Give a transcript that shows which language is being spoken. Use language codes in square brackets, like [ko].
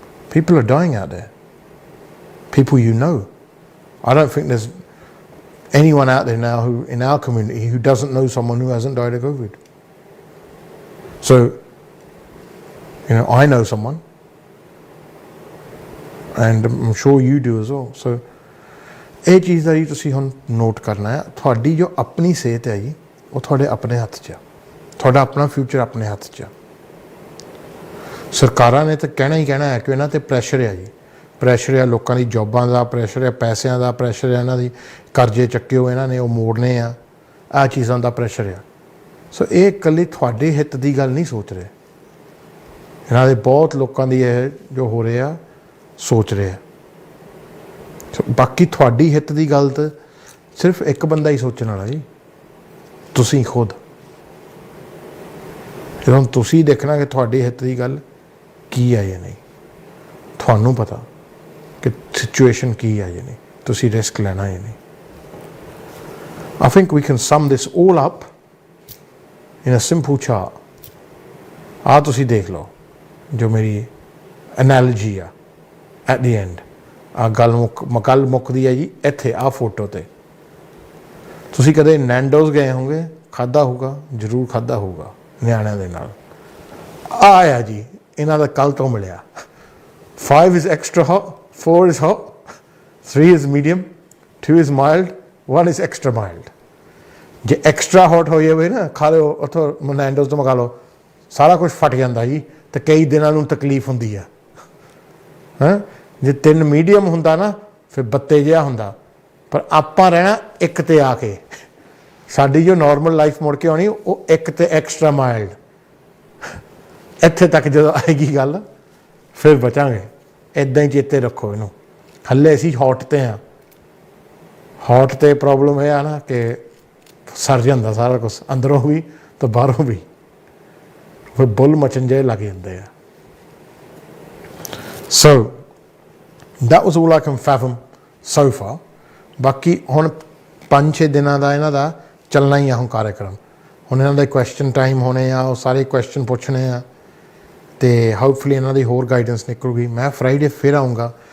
[en] People are dying out there. People you know. I don't think there's anyone out there now who, in our community, who doesn't know someone who hasn't died of COVID. So, I know someone, and I'm sure you do as well. [pa] So, ਇਹ ਚੀਜ਼ ਦਾ ਜੀ ਤੁਸੀਂ ਹੁਣ note ਕਰਨਾ ਹੈ। ਤੁਹਾਡੀ ਜੋ ਆਪਣੀ ਸਿਹਤ ਹੈ ਜੀ, ਉਹ ਤੁਹਾਡੇ ਆਪਣੇ ਹੱਥ 'ਚ ਆ। ਤੁਹਾਡਾ ਆਪਣਾ ਫਿਊਚਰ ਆਪਣੇ ਹੱਥ 'ਚ ਆ। ਸਰਕਾਰਾਂ ਨੇ ਤਾਂ ਕਹਿਣਾ ਹੀ ਕਹਿਣਾ ਹੈ ਕਿ ਇਹਨਾਂ 'ਤੇ ਪ੍ਰੈਸ਼ਰ ਹੈ ਜੀ, ਪ੍ਰੈਸ਼ਰ ਆ ਲੋਕਾਂ ਦੀ ਜੋਬਾਂ ਦਾ, ਪ੍ਰੈਸ਼ਰ ਆ ਪੈਸਿਆਂ ਦਾ, ਪ੍ਰੈਸ਼ਰ ਆ ਇਹਨਾਂ ਦੀ ਕਰਜ਼ੇ ਚੱਕਿਓ ਇਹਨਾਂ ਨੇ ਉਹ ਮੋੜਨੇ ਆ, ਆਹ ਚੀਜ਼ਾਂ ਦਾ ਪ੍ਰੈਸ਼ਰ ਆ। ਸੋ ਇਹ ਇਕੱਲੀ ਤੁਹਾਡੇ ਹਿੱਤ ਦੀ ਗੱਲ ਨਹੀਂ ਸੋਚ ਰਹੇ, ਇਹਨਾਂ ਦੇ ਬਹੁਤ ਲੋਕਾਂ ਦੀ ਇਹ ਜੋ ਹੋ ਰਿਹਾ ਸੋਚ ਰਿਹਾ। ਬਾਕੀ ਤੁਹਾਡੀ ਹਿੱਤ ਦੀ ਗੱਲ ਤਾਂ ਸਿਰਫ ਇੱਕ ਬੰਦਾ ਹੀ ਸੋਚਣ ਵਾਲਾ ਜੀ, ਤੁਸੀਂ ਖੁਦ। ਜਦੋਂ ਤੁਸੀਂ ਦੇਖਣਾ ਕਿ ਤੁਹਾਡੀ ਹਿੱਤ ਦੀ ਗੱਲ ਕੀ ਹੈ ਜਾਂ ਨਹੀਂ, ਤੁਹਾਨੂੰ ਪਤਾ ਕਿ ਸਿਚੁਏਸ਼ਨ ਕੀ ਹੈ ਜਾਂ ਨਹੀਂ, ਤੁਸੀਂ ਰਿਸਕ ਲੈਣਾ ਜਾਂ ਨਹੀਂ। [en] I think we can sum this all up in a simple chart. [pa] ਆਹ ਤੁਸੀਂ ਦੇਖ ਲਓ ਜੋ ਮੇਰੀ analogy ਆ [en] at the end। [pa] ਆਹ ਗੱਲ ਮੁੱਕਦੀ ਹੈ ਜੀ ਇੱਥੇ, ਆਹ ਫੋਟੋ 'ਤੇ। ਤੁਸੀਂ ਕਦੇ ਨੈਂਡੋਜ਼ ਗਏ ਹੋਗੇ, ਖਾਧਾ ਹੋਊਗਾ, ਜ਼ਰੂਰ ਖਾਧਾ ਹੋਊਗਾ ਨਿਆਣਿਆਂ ਦੇ ਨਾਲ। ਆਹ ਆ ਜੀ ਇਹਨਾਂ ਦਾ ਕੱਲ੍ਹ ਤੋਂ ਮਿਲਿਆ। [en] 5 is extra hot, 4 is hot, 3 is medium, 2 is mild, 1 is extra mild। [pa] ਜੇ ਐਕਸਟਰਾ ਹੌਟ ਹੋ ਜਾਵੇ ਨਾ, ਖਾ ਲਿਓ ਉੱਥੋਂ ਨੈਂਡੋਜ਼ ਤੋਂ ਮੰਗਾ ਲਓ, ਸਾਰਾ ਕੁਛ ਫਟ ਜਾਂਦਾ ਜੀ, ਅਤੇ ਕਈ ਦਿਨਾਂ ਨੂੰ ਤਕਲੀਫ ਹੁੰਦੀ ਆ। ਜੇ 3 ਮੀਡੀਅਮ ਹੁੰਦਾ ਨਾ ਫਿਰ ਬੱਤੇ ਜਿਹਾ ਹੁੰਦਾ, ਪਰ ਆਪਾਂ ਰਹਿਣਾ 1 'ਤੇ ਆ ਕੇ। ਸਾਡੀ ਜੋ ਨੋਰਮਲ ਲਾਈਫ ਮੁੜ ਕੇ ਆਉਣੀ ਉਹ 1 'ਤੇ ਐਕਸਟਰਾ ਮਾਈਲਡ। ਇੱਥੇ ਤੱਕ ਜਦੋਂ ਆਏਗੀ ਗੱਲ ਫਿਰ ਬਚਾਂਗੇ। ਇੱਦਾਂ ਹੀ ਚੇਤੇ ਰੱਖੋ ਇਹਨੂੰ। ਹਲੇ ਅਸੀਂ ਹੌਟ 'ਤੇ ਹਾਂ। ਹੌਟ 'ਤੇ ਪ੍ਰੋਬਲਮ ਇਹ ਆ ਨਾ ਕਿ ਸਰ ਜਾਂਦਾ ਸਾਰਾ ਕੁਛ, ਅੰਦਰੋਂ ਵੀ ਅਤੇ ਬਾਹਰੋਂ ਵੀ। ਫਿਰ ਬੁੱਲ ਮਚਣ ਜਿਹੇ ਲੱਗ ਜਾਂਦੇ ਆ। [en] So that was all I can fathom so far। [pa] ਬਾਕੀ ਹੁਣ 5-6 ਦਿਨਾਂ ਦਾ ਇਹਨਾਂ ਦਾ ਚੱਲਣਾ ਹੀ ਆ ਹੁਣ ਕਾਰਿਆਕਰਮ। ਹੁਣ ਇਹਨਾਂ ਦੇ ਕੁਐਸਚਨ ਟਾਈਮ ਹੋਣੇ ਆ, ਉਹ ਸਾਰੇ ਕੁਐਸਚਨ ਪੁੱਛਣੇ ਆ, ਅਤੇ ਹੋਪਫੁਲੀ ਇਹਨਾਂ ਦੀ ਹੋਰ ਗਾਈਡੈਂਸ ਨਿਕਲੂਗੀ। ਮੈਂ ਫਰਾਈਡੇ ਫਿਰ ਆਊਂਗਾ